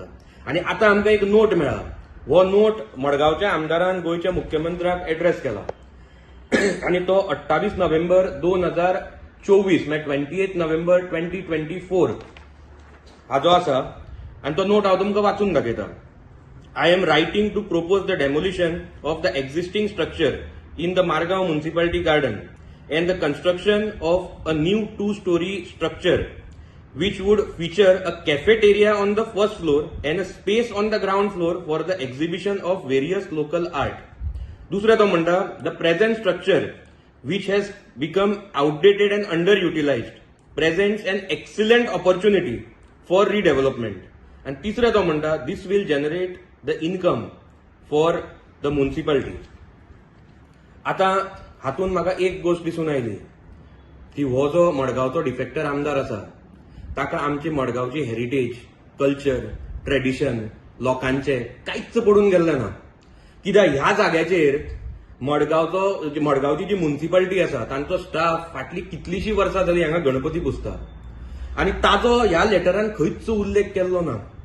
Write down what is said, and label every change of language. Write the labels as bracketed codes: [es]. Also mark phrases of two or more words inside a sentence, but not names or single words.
[kok] आनी आतां आमकां एक नोट मेळ्ळा. हो नोट मडगांवच्या आमदारान गोंयच्या मुख्यमंत्र्याक एड्रेस केला आनी तो 28 नोव्हेंबर 2024 म्हणजे 28 नोव्हेंबर 2024 हाजो आसा. आनी तो नोट हांव तुमकां वाचून दाखयता. [en] I am writing to propose the demolition of the existing structure in the Margao Municipality Garden and the construction of a new 2-story structure which would feature a cafeteria on the first floor and a space on the ground floor for the exhibition of various local art. [kok] दुसरा तो म्हणटा [en] the present structure which has become outdated and underutilized presents an excellent opportunity for redevelopment. And [kok] तिसरा तो म्हणटा [en] this will generate the income for the municipality. [kok] आता हातून म्हाका एक गोष्ट दिसून आयली की हो जो मडगांवचो डिफेक्टर आमदार आसा ताका आमची मडगांवची [en] heritage, culture, tradition [kok] लोकांचे कांयच पडून गेल्लें ना. कित्याक ह्या जाग्याचेर मडगांवची जी म्युनिसिपालिटी आसा तांचो स्टाफ फाटली कितलीशीं वर्सां जालीं हांगा गणपती पुजता आनी ताजो ह्या लेटरान खंयच उल्लेख केल्लो ना.